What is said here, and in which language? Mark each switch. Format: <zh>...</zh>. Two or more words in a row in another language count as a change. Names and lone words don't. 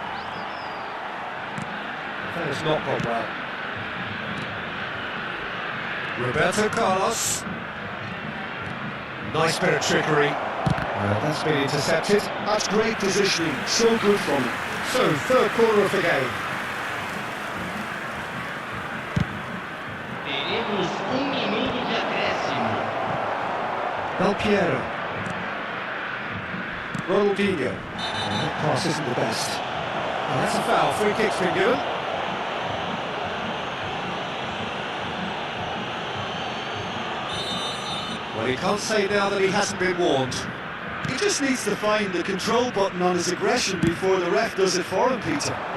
<en>That has not gone well. Roberto Carlos. Nice bit of trickery. That's been intercepted. That's great positioning, so good from him. So, third quarter of the game.</en> <pt>Teremos minuto de acréscimo.</pt> <en>Del Piero. Ronaldinho. That pass isn't the best. Well, that's a foul. Free kick's been given. Well, he can't say now that he hasn't been warned. He just needs to find the control button on his aggression before the ref does it for him, Peter.</en>